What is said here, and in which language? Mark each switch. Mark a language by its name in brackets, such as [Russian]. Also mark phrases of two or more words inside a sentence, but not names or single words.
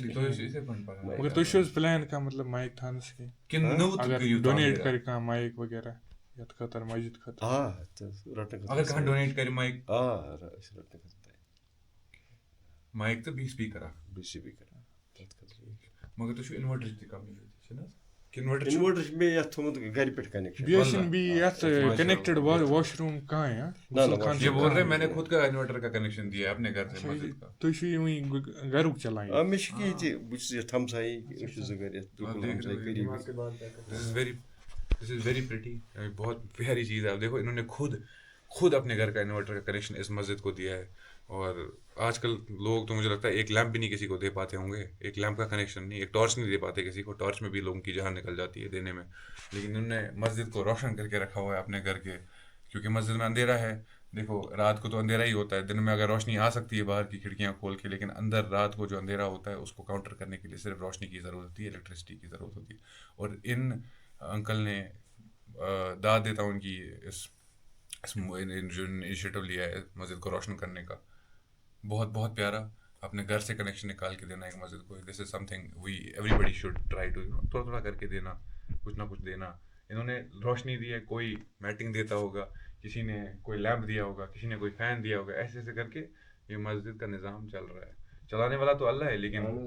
[Kashmiri] مایِک تہٕ بیٚیہِ سپیٖکَر اکھ مگر تُہۍ چھُو اِنوٲٹرٕچ تہِ کَمی چھِنہٕ حظ اِنوٲٹر چھُ مےٚ یَتھ تھوٚمُت گَرِ پٮ۪ٹھ کَنٮ۪کشَن [Urdu] میں نے خود کا انورٹر کا کنیکشن دیا اپنے گھر سے مسجد کا [Kashmiri] مےٚ چھِ کینٛہہ تہِ بہٕ چھُس یَتھ ہمسایی أسۍ چھِ 2 گَرِ یَتھ [English] this is very pretty [Urdu] بہت پیاری چیز ہے اب دیکھو انہوں نے خود اپنے گھر کا انورٹر کا کنیکشن اس مسجد کو دیا ہے اور آج کل لوگ تو مجھے لگتا ہے ایک لیمپ بھی نہیں کسی کو دے پاتے ہوں گے ایک لیمپ کا کنیکشن نہیں ایک ٹارچ نہیں دے پاتے کسی کو ٹارچ میں بھی لوگوں کی جان نکل جاتی ہے دینے میں لیکن انہوں نے مسجد کو روشن کر کے رکھا ہوا ہے اپنے گھر کے کیونکہ مسجد میں اندھیرا ہے دیکھو رات کو تو اندھیرا ہی ہوتا ہے دن میں اگر روشنی آ سکتی ہے باہر کی کھڑکیاں کھول کے لیکن اندر رات کو جو اندھیرا ہوتا ہے اس کو کاؤنٹر کرنے کے لیے صرف روشنی کی ضرورت ہوتی ہے الیکٹرسٹی کی ضرورت ہوتی ہے اور ان انکل نے داد دیتا ہوں ان کی اس جو انیشیٹو لیا ہے مسجد کو روشن کرنے کا بہت پیارا اپنے گھر سے کنیکشن نکال کے دینا ایک مسجد کو [English] this is something we everybody should try to [Urdu] تھوڑا کر کے دینا کچھ نہ کچھ دینا انہوں نے روشنی دی ہے کوئی میٹنگ دیتا ہوگا کسی نے کوئی لیمپ دیا ہوگا کسی نے کوئی فین دیا ہوگا ایسے کر کے یہ مسجد کا نظام چل رہا ہے چلانے والا تو اللہ ہے لیکن